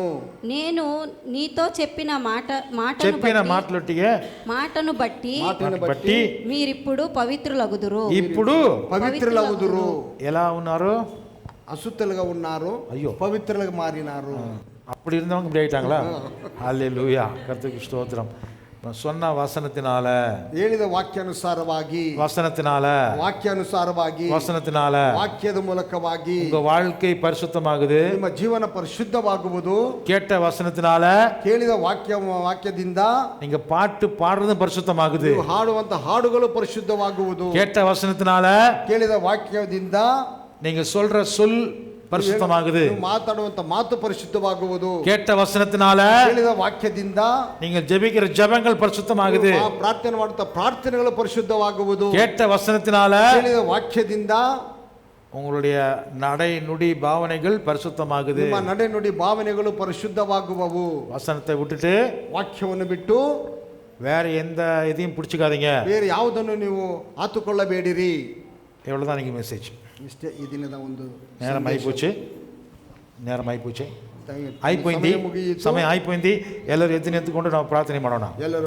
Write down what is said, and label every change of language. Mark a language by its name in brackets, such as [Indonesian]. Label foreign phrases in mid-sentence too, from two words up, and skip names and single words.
[Telugu] నేను నీతో చెప్పిన మాటను బట్టి మీరిప్పుడు పవిత్రులగుదురు. పవిత్రులగుదురు. ఎలా ఉన్నారు? అశుద్ధులుగా ఉన్నారు. అయ్యో, పవిత్రులుగా మారినారు. [Tamil] அப்படி இருந்தவங்க இப்படி ஆயிட்டாங்களா? ஹல்லேலூயா, கர்த்தருக்கு ஸ்தோத்திரம். சொன்ன வசனத்தினால, [Kannada] ಹೇಳಿದ ವಾಕ್ಯಾನುಸಾರವಾಗಿ, ವಾಕ್ಯದ ಮೂಲಕವಾಗಿ [Tamil] உங்க வாழ்க்கை பரிசுத்தமாகுது. [Kannada] ನಿಮ್ಮ ಜೀವನ ಪರಿಶುದ್ಧವಾಗುವುದು. [Tamil] கேட்ட வசனத்தினால, [Kannada] ಕೇಳಿದ ವಾಕ್ಯದಿಂದ [Tamil] நீங்க பாட்டு பாடுறது பரிசுத்தமாகுது. [Kannada] ಹಾಡುವಂತ ಹಾಡುಗಳು ಪರಿಶುದ್ಧವಾಗುವುದು. [Tamil] கேட்ட வசனத்தினால, [Kannada] ಕೇಳಿದ ವಾಕ್ಯದಿಂದ [Tamil] நீங்க சொல்ற சொல் பரிசுத்தமாகுது. [Kannada] ಮಾತಾಡುವಂತ ಮಾತು ಪರಿಶುದ್ಧವಾಗುವುದು. [Tamil] கேட்ட வசனத்தினால, [Kannada] ಕೇಳಿದ ವಾಕ್ಯದಿಂದ [Tamil] நீங்கள் ஜெபிக்கிற ஜெபங்கள் பரிசுத்தமாகுது. [Kannada] ಪ್ರಾರ್ಥನೆ ಮಾಡುವಂತ ಪ್ರಾರ್ಥನೆಗಳು ಪರಿಶುದ್ಧವಾಗುವುದು. [Tamil] கேட்ட வசனத்தினால, [Kannada] ಕೇಳಿದ ವಾಕ್ಯದಿಂದ [Tamil] உங்களுடைய நடை நுடி பாவனைகள் பரிசுத்தமாகுது. [Kannada] ನಿಮ್ಮ ನಡೆ ನುಡಿ ಭಾವನೆಗಳು ಪರಿಶುದ್ಧವಾಗುವವು. [Tamil] வசனத்தை விட்டுட்டு, [Kannada] ವಾಕ್ಯವನ್ನು ಬಿಟ್ಟು [Tamil] வேற எந்த இதையும் பிடிச்சிக்காதீங்க. [Kannada] ಬೇರೆ ಯಾವುದನ್ನು ನೀವು ಆತುಕೊಳ್ಳಬೇಡಿರಿ. [Tamil] எவ்வளவுதான் நீங்க மெசேஜ். [Kannada] ಇಷ್ಟೇ ಈ ದಿನದ ಒಂದು [Tamil] நேரம் ஆயிப்போச்சு. [Telugu] ఆయ్పోయింది, సమయ ఆయ్పోయింది. [Kannada] ಎಲ್ಲರೂ ಎದ್ದು ನಿಂತುಕೊಂಡು ನಾವು ಪ್ರಾರ್ಥನೆ ಮಾಡೋಣ. ಎಲ್ಲರೂ